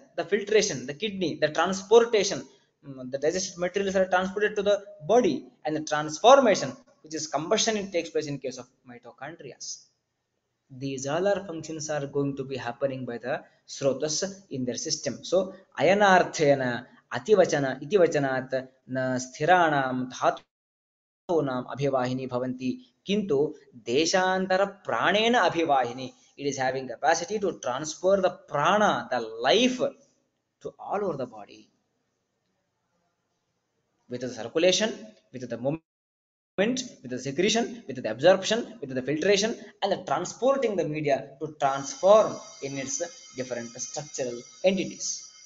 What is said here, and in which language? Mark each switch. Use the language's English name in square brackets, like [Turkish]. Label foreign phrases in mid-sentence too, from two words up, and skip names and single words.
[English] The filtration, the kidney, the transportation. The digested materials are transported to the body, and the transformation, which is combustion, it takes place in case of mitochondria. These all our functions are going to be happening by the srotas in their system. [Sanskrit] So अयनार्थेन अतिवचन इतिवचनात् न स्थिराणां धातूनाम् अभिवाहिनी भवन्ति किन्तु देशान्तर प्राणेन अभिवाहिनी. [English] It is having capacity to transfer the prana, the life, to all over the body with the circulation, with the movement, with the secretion, with the absorption, with the filtration, and the transporting the media to transform in its different structural entities.